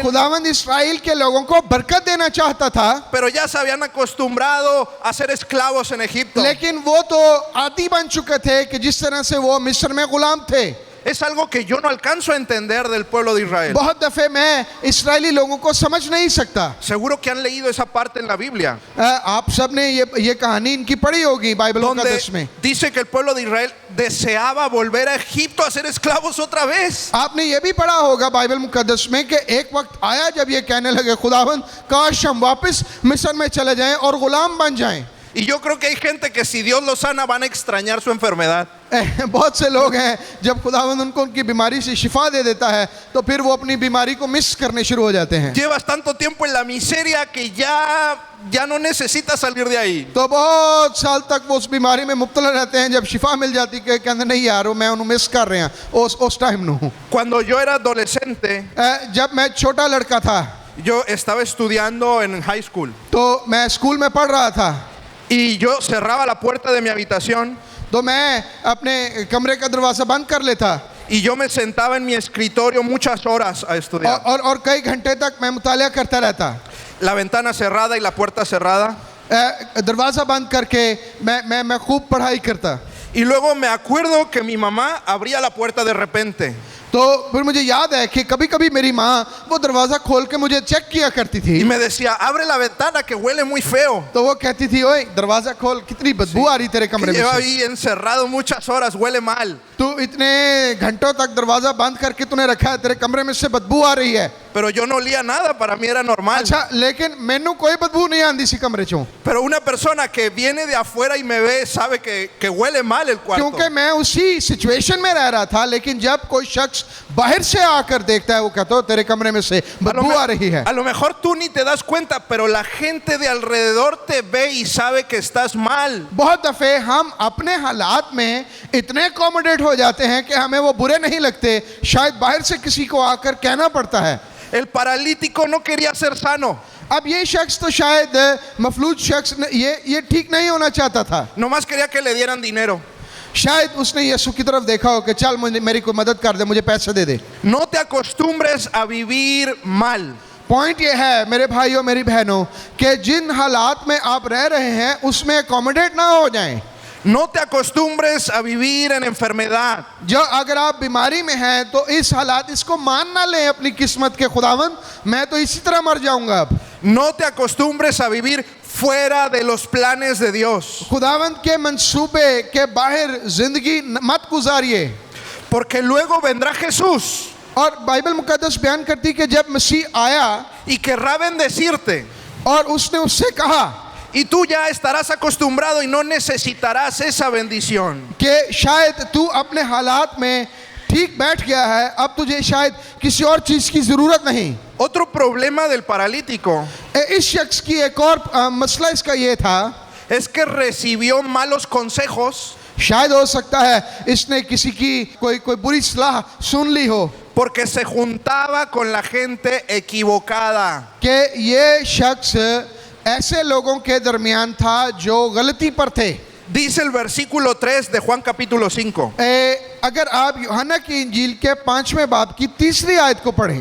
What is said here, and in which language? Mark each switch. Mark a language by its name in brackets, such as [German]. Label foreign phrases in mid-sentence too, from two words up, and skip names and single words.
[Urdu] خداوند اسرائیل کے لوگوں کو برکت دینا چاہتا تھا. [Spanish] Pero ya se habían acostumbrado a ser esclavos en Egipto. [Urdu] لیکن وہ تو عادی بن چکے تھے کہ جس طرح سے وہ مصر میں غلام تھے. [Spanish] es algo que yo no alcanzo a entender del pueblo de Israel. [Urdu] بہت دفعہ میں اسرائیلی لوگوں کو سمجھ نہیں سکتا. [Spanish] Seguro que han leído esa parte en la Biblia, [Urdu] آپ سب نے یہ کہانی ان کی پڑھی ہوگی بائبل [Spanish] donde [Urdu] مقدس میں. [Spanish] dice que el pueblo de Israel deseaba volver a Egipto a ser esclavos otra vez. [Urdu] آپ نے یہ بھی پڑھا ہوگا بائبل مقدس میں کہ ایک وقت آیا جب یہ کہنے لگے خداوند کاش ہم واپس مصر میں چلے جائیں اور غلام بن جائیں. [Spanish] Y yo creo que hay gente que si Dios los sana van a extrañar su enfermedad. [Urdu] بہت سے لوگ ہیں جب خداوند ان کو ان کی بیماری سے شفا دے دیتا ہے تو پھر وہ اپنی بیماری کو مس کرنے شروع ہو جاتے ہیں. [Spanish] Llevas tanto tiempo en la miseria que ya no necesitas salir de ahí. [Urdu] تو بہت سال تک وہ اس بیماری میں مبتلا رہتے ہیں، جب شفا مل جاتی ہے کہتے نہیں یار وہ میں انہیں مس کر رہے ہیں اس ٹائم نوں. [Spanish] Cuando yo era adolescente, [Urdu] جب میں چھوٹا لڑکا تھا [Spanish] yo estaba estudiando en high school [Urdu] تو میں اسکول میں پڑھ رہا تھا, [Spanish] y yo cerraba la puerta de mi habitación [Urdu] تو میں اپنے کمرے کا دروازہ بند کر لیتا [Spanish] y yo me sentaba en mi escritorio muchas horas a estudiar. [Urdu] اور کئی گھنٹے تک میں مطالعہ کرتا رہتا, [Spanish] La ventana cerrada y la puerta cerrada. [Urdu] دروازہ بند کرکے میں خوب پڑھائی کرتا. [Spanish] Y luego me acuerdo que mi mamá abría la puerta de repente. [Urdu] تو پھر مجھے یاد ہے کہ کبھی کبھی میری ماں وہ دروازہ کھول کے مجھے چیک کیا کرتی تھی [Spanish] Y me decía, abre la ventana que huele muy feo. [Urdu] تو وہ کہتی تھی اوئے دروازہ کھول، کتنی بدبو آ رہی تیرے [Spanish] Que [Urdu] کمرے میں [Spanish] lleva [Urdu] سے. [Spanish] ahí encerrado muchas horas, huele mal. [Urdu] تو اتنے گھنٹوں تک دروازہ بند کرکے تو نے رکھا ہے، تیرے کمرے میں سے بدبو آ رہی ہے. [Spanish] Pero yo no olía nada, para mí era normal. [Punjabi] اچھا لیکن مینوں کوئی بدبو نہیں آتی سی کمرے چوں, [Spanish] Pero una persona que viene de afuera y me ve sabe que huele mal el cuarto. [Urdu] کیونکہ میں اسی سچویشن میں رہ رہا تھا۔ لیکن جب کوئی شخص باہر سے آکر دیکھتا ہے وہ کہتا ہے تیرے کمرے میں سے بدبو آ رہی ہے. [Spanish] A lo mejor tú ni te das cuenta, pero la gente de alrededor te ve y sabe que estás mal. [Urdu] بہت دفعہ ہم اپنے حالات میں اتنے اکاموڈیٹ ہو جاتے ہیں کہ ہمیں وہ برے نہیں لگتے، شاید باہر سے کسی کو آکر کہنا پڑتا ہے. [Spanish] El paralítico no quería ser sano, [Urdu] اب یہ شخص تو شاید مفلوج شخص یہ ٹھیک نہیں ہونا چاہتا تھا, [Spanish] nomás quería que le dieran dinero. [Urdu] شاید اس نے یسوع کی طرف دیکھا ہو کہ چل میری کوئی مدد کر دے، مجھے پیسے دے دے. [Spanish] No te acostumbres a vivir mal. [Urdu] پوائنٹ یہ ہے میرے بھائیوں میری بہنوں کہ جن حالات میں آپ رہ رہے ہیں اس میں اکاموڈیٹ نہ ہو جائیں. [Spanish] No te acostumbres a vivir en enfermedad. [Urdu] جو اگر آپ بیماری میں ہیں تو اس حالات اس کو مان نہ لیں اپنی قسمت کے خداوند میں تو اسی طرح مر جاؤں گا اب. [Spanish] No te acostumbres a vivir fuera de los planes de Dios. [Urdu] خداوند کے منصوبے کے باہر زندگی مت گزاریے. [Spanish] Porque luego vendrá Jesús [Urdu] اور بائبل مقدس بیان کرتی کہ جب مسیح آیا [Spanish] y querrá bendecirte. [Urdu] اور اس نے اس سے کہا [Spanish] Y tú ya estarás acostumbrado y no necesitarás esa bendición. [Urdu] کہ شاید تو اپنے حالات میں ٹھیک بیٹھ گیا ہے، اب تجھے شاید کسی اور چیز کی ضرورت نہیں. [Spanish] Otro problema del paralítico [Urdu] اس شخص کی ایک اور مسئلہ اس کا یہ تھا [Spanish] es que recibió malos consejos [Urdu] شاید ہو سکتا ہے اس نے کسی کی کوئی بری صلاح سن لی ہو [Spanish] porque se juntaba con la gente equivocada. [Urdu] کہ یہ شخص ایسے لوگوں کے درمیان تھا جو غلطی پر تھے. [Spanish] Dice el versículo 3 de Juan capítulo 5 [Urdu] اگر آپ یوحنا کی انجیل کے 5ویں باب کی 3ری آیت کو پڑھیں,